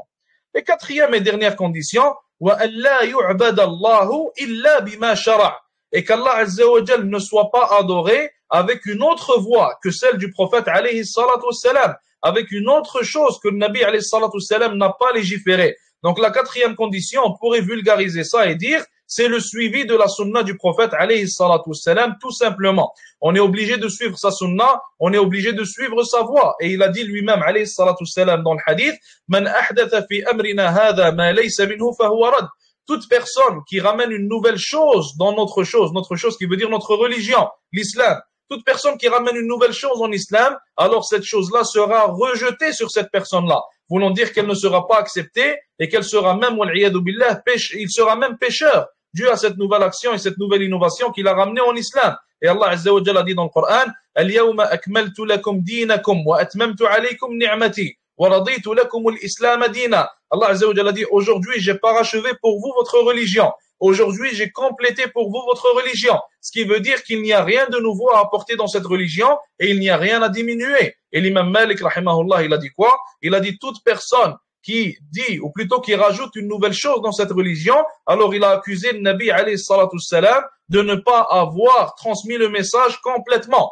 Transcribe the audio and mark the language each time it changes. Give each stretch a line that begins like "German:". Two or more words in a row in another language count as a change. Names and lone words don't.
French: Et quatrième et dernière condition, et qu'Allah
Arabic: عز وجل
French: ne soit pas adoré avec une autre voie que celle du prophète
Arabic: عليه الصلاة والسلام,
French: avec une autre chose que le Nabi
Arabic: عليه الصلاة والسلام
French: n'a pas légiféré. Donc la quatrième condition, on pourrait vulgariser ça et dire, c'est le suivi de la sunna du prophète
Arabic: عليه الصلاة والسلام,
French: tout simplement. On est obligé de suivre sa sunna, on est obligé de suivre sa voie. Et il a dit lui-même
Arabic: عليه الصلاة والسلام
French: dans le hadith,
Arabic: من أحدث في أمرنا هذا ما ليس منه فهو رد.
French: Toute personne qui ramène une nouvelle chose dans notre chose qui veut dire notre religion, l'islam, toute personne qui ramène une nouvelle chose en islam, alors cette chose-là sera rejetée sur cette personne-là. Voulant dire qu'elle ne sera pas acceptée et qu'elle sera même, il sera même pécheur. dû à cette nouvelle action et cette nouvelle innovation qu'il a ramenée en islam. Et Allah
Arabic: عز وجل
French: dit dans le Coran,
Arabic: اليوم أكملت لكم دينكم وأتممت عليكم نعمتي ورضيت لكم الإسلام دينا.
French: Allah
Arabic: عز وجل
French: dit, aujourd'hui j'ai parachevé pour vous votre religion. Aujourd'hui, j'ai complété pour vous votre religion. Ce qui veut dire qu'il n'y a rien de nouveau à apporter dans cette religion et il n'y a rien à diminuer. Et l'imam Malik, rahimahullah, il a dit quoi? Il a dit toute personne qui dit, ou plutôt qui rajoute une nouvelle chose dans cette religion, alors il a accusé le Nabi,
Arabic: عليه الصلاة السلام,
French: de ne pas avoir transmis le message complètement.